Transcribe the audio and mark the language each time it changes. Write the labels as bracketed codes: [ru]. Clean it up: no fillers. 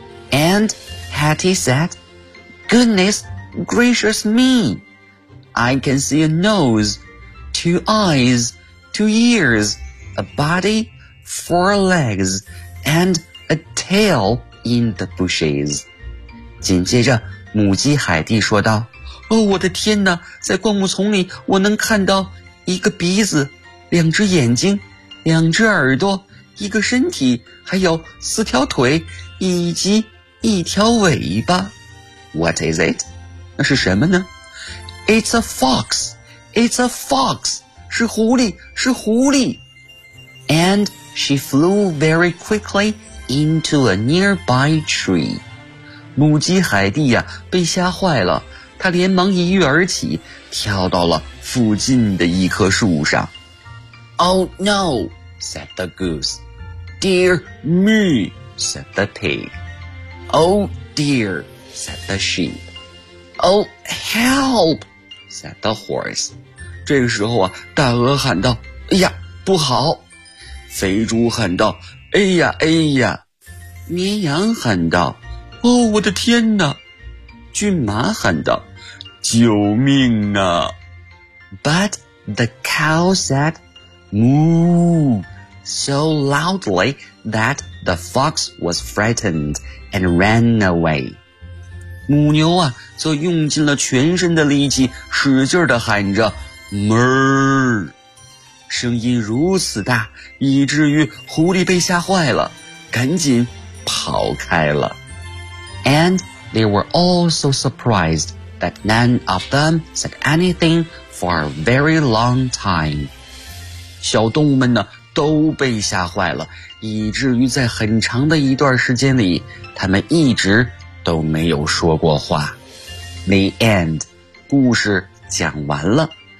[en] And Hattie said, Goodness gracious me, I can see a nose, two eyes, two ears, a body, four legs, and a tail in the bushes. [zh] 紧接着母鸡海蒂说道，哦，我的天哪，在灌木丛里我能看到一个鼻子，两只眼睛，两只耳朵，一个身体，还有四条腿，以及一条尾巴。 [en] What is it? [zh] 那是什么呢？ [en] It's a fox, it's a fox, [zh] 是狐狸，是狐狸。 [en] And she flew very quickly into a nearby tree. [zh] 母鸡海蒂呀，被吓坏了，她连忙一跃而起，跳到了附近的一棵树上。 [en] Oh no, said the goose. Dear me, said the pig. Oh dear, said the sheep. Oh help, said the horse. [zh] 这个时候啊，大鹅喊道，哎呀，不好。肥猪喊道，哎呀，哎呀。绵羊喊道，哦，我的天哪。骏马喊道，救命啊。 [en] But the cow said, moo, so loudly that the fox was frightened and ran away. [zh] 母牛啊则用尽了全身的力气使劲地喊着哞，声音如此大，以至于狐狸被吓坏了，赶紧跑开了。 [en] And they were all so surprised that none of them said anything for a very long time. [zh] 小动物们呢都被吓坏了，以至于在很长的一段时间里他们一直都没有说过话。 [en] The end. [zh] 故事讲完了。